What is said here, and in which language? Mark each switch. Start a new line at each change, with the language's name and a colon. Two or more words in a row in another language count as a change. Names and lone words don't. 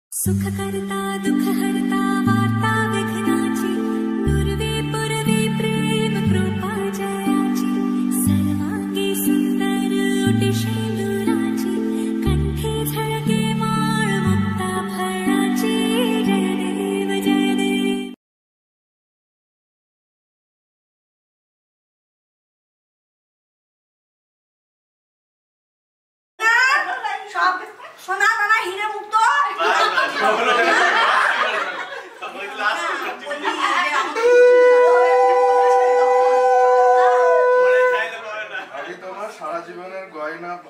Marathi: सुख करता दुख हरता वार्ता विघ्नाची नुरवी पुरवी प्रेम कृपा जयाची सर्वांगी सुंदर उटी शेंदुराची कंठी झळके माळ मुक्ता फळाची जय देव जय देव।
Bangla: সোনা দানা হিরে মুক্ত আমি তোমার সারা জীবনের গয়না